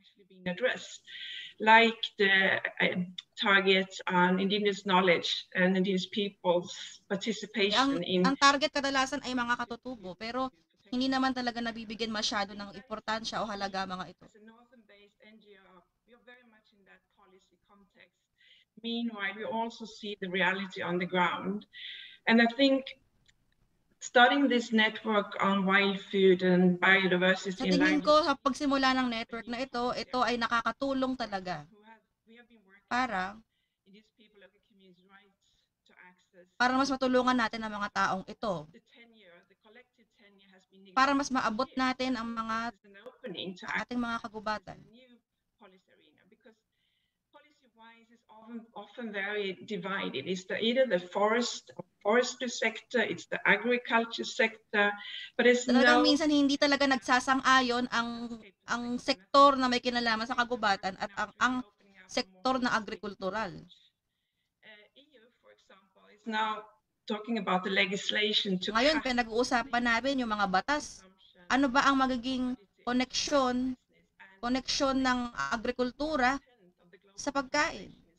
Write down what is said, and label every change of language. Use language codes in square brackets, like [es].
[en] Been addressed, like the targets on indigenous knowledge and indigenous people's participation in... [tl] Ang target kadalasan ay mga katutubo, pero hindi naman talaga nabibigyan masyado ng importansya o halaga mga ito. [en] As a northern-based NGO, we are very much in that policy context. Meanwhile, we also see the reality on the ground. And I think starting this network on wild food and biodiversity. [tl] Sa tingin ko, sa pagsimula ng network na ito ay nakakatulong talaga para mas matulungan natin ang mga taong ito. Para mas maabot natin ang mga ating mga kagubatan. [en] Is often very divided. It's either the forestry sector, it's the agriculture sector, but it's [tl] talagang minsan hindi talaga nagsasang-ayon ang sektor na may kinalaman sa kagubatan at ang sektor na agrikultural. [en] EU, for example, is now talking about the legislation to... [tl] Ngayon, pinag-uusapan namin yung mga batas. Ano ba ang magiging koneksyon ng agrikultura sa pagkain?